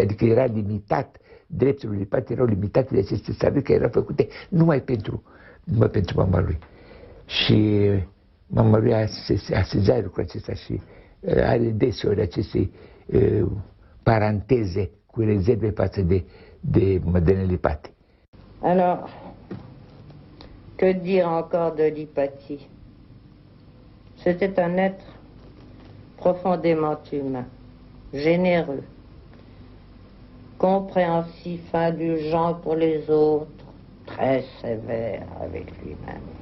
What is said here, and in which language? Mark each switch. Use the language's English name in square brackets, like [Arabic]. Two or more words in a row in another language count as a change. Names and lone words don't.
[Romanian] Adică era limitat, drepturile lui Lipatti erau limitate de acest testament, care erau făcute numai pentru mama lui. Și mama lui a sezat lucrul acesta și are deseori aceste paranteze cu rezerve față de Madeleine Lipatti. [French] Alors, que dire encore de Lipatti? C'était un être profondément humain, généreux, compréhensif, indulgent pour les autres, très sévère avec lui-même.